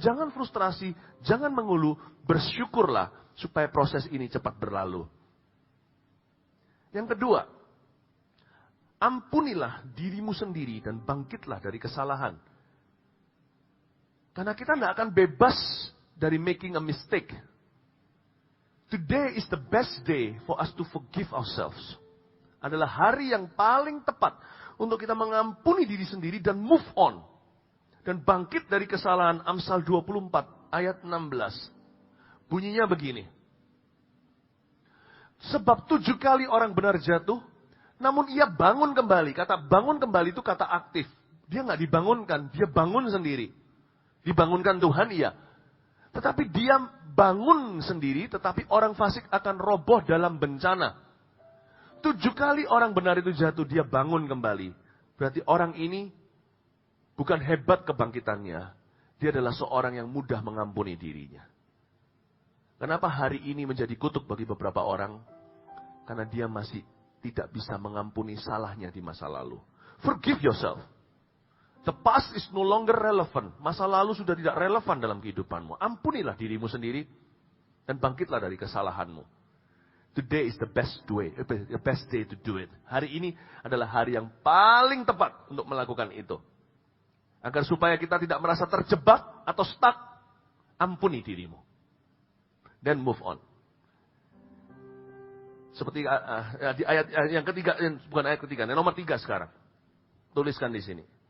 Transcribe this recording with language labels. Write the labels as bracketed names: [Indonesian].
[Indonesian] Jangan frustrasi, jangan mengeluh, bersyukurlah supaya proses ini cepat berlalu. Yang kedua, ampunilah dirimu sendiri dan bangkitlah dari kesalahan. Karena kita tidak akan bebas dari [English] making a mistake. Today is the best day for us to forgive ourselves. [Indonesian] Adalah hari yang paling tepat untuk kita mengampuni diri sendiri dan [English] move on. [Indonesian] Dan bangkit dari kesalahan. Amsal 24 ayat 16. Bunyinya begini. Sebab 7 kali orang benar jatuh, namun ia bangun kembali. Kata bangun kembali itu kata aktif. Dia nggak dibangunkan, dia bangun sendiri. Dibangunkan Tuhan, iya. Tetapi dia bangun sendiri, tetapi orang fasik akan roboh dalam bencana. 7 kali orang benar itu jatuh, dia bangun kembali. Berarti orang ini bukan hebat kebangkitannya. Dia adalah seorang yang mudah mengampuni dirinya. Kenapa hari ini menjadi kutuk bagi beberapa orang? Karena dia masih tidak bisa mengampuni salahnya di masa lalu. [English] Forgive yourself. The past is no longer relevant. [Indonesian] Masa lalu sudah tidak relevan dalam kehidupanmu. Ampunilah dirimu sendiri dan bangkitlah dari kesalahanmu. [English] Today is the best day to do it. [Indonesian] Hari ini adalah hari yang paling tepat untuk melakukan itu. Agar supaya kita tidak merasa terjebak atau stuck, ampuni dirimu. [English] Then move on. [Indonesian] Seperti di ayat yang ketiga, bukan ayat ketiga, nomor 3 sekarang. Tuliskan di sini.